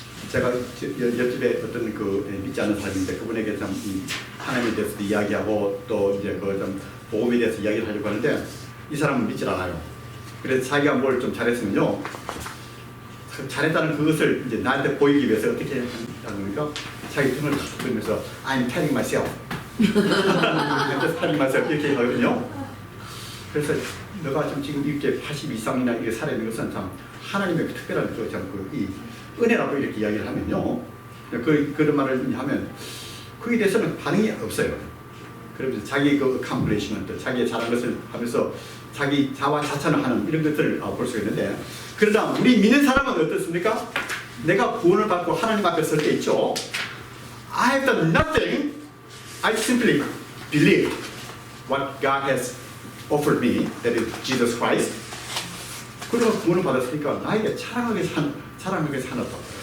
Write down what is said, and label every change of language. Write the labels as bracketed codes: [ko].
[ko] 제가 옆집에 어떤 믿지 않는 사람인데 그분에게 참 하나님에 대해서도 이야기하고 또 이제 좀 복음에 대해서 이야기를 하려고 하는데 이 사람은 믿질 않아요. 그래서 자기가 뭘 좀 잘했으면요, 잘했다는 그것을 이제 나한테 보이기 위해서 어떻게 하는 겁니까? 자기 등을 탁 들면서 [en] I'm telling myself, I'm just telling myself [ko] 이렇게 하거든요. 그래서 너가 지금 이렇게 80 이상이나 이렇게 살아있는 것은 참 하나님의 특별한 이 은혜라고 이렇게 이야기를 하면요, 그런 말을 하면 그에 대해서는 반응이 없어요. 그러면서 자기 accomplishment, 자기의 잘한 것을 하면서 자기 자화자찬을 하는 이런 것들을 볼 수가 있는데, 그러나 우리 믿는 사람은 어떻습니까? 내가 구원을 받고 하나님 앞에 설 때 있죠. [en] I have done nothing. I simply believe what God has offered me, that is Jesus Christ. [ko] 그러면 구원을 받았으니까 나에게 자랑하게 사놨다.